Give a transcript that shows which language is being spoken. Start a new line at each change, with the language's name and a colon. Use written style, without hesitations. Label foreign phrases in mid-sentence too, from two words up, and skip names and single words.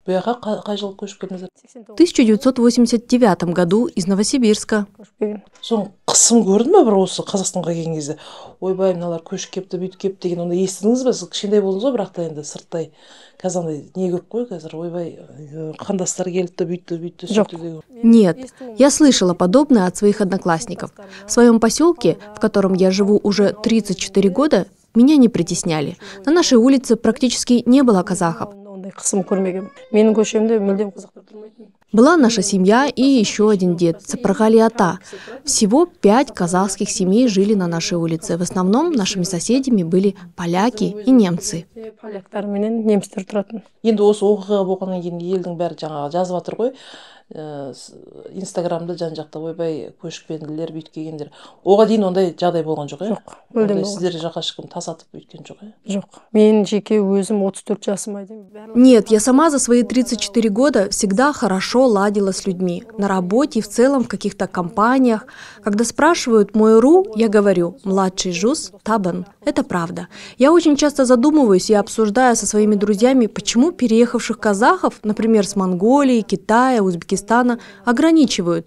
Russian: В 1989 году из Новосибирска.
Kazakh: Қысым көрдің бе бір осы Қазақстанға келген кезде? Ойбай, мыналар көшіп кепті, бүйтіп кепті деген, онда естідіңіз бе? Сіз кішкентай болдыңыз ғой, бірақ та енді сырттай қазір андай не көп қой қазір, ойбай, қандастар келіпті, бүйтті, сөйтті деген.
Russian: Нет, я слышала подобное от своих одноклассников. В своем поселке, в котором я живу уже 34 года, меня не притесняли. На нашей улице практически не было казахов. Была наша семья и еще один дед, Сапаргали Ата. Всего 5 казахских семей жили на нашей улице. В основном нашими соседями были поляки и немцы.
Kazakh: Енді осы оқиға болғаннан кейін елдің бәрі жаңағы жазып жатыр ғой. Инстаграмда жан-жақта ойбай көшпенділер бүйтіп келгендер. Оған дейін ондай жағдай болған жоқ, Жоқ, мүлдем болған. Сіздер жаққа ешкім тасатып өйткен жоқ, Жоқ. Мен жеке өзім 34 жасыма дейін.
Russian: Нет, я сама за свои 34 года всегда хорошо ладила с людьми. На работе и в целом в каких-то компаниях. Когда спрашивают мой РУ, я говорю: младший ЖУС Табан. Это правда. Я очень часто задумываюсь и обсуждаю со своими друзьями, почему переехавших казахов, например, с Монголии, Китая, Узбекистана, ограничивают.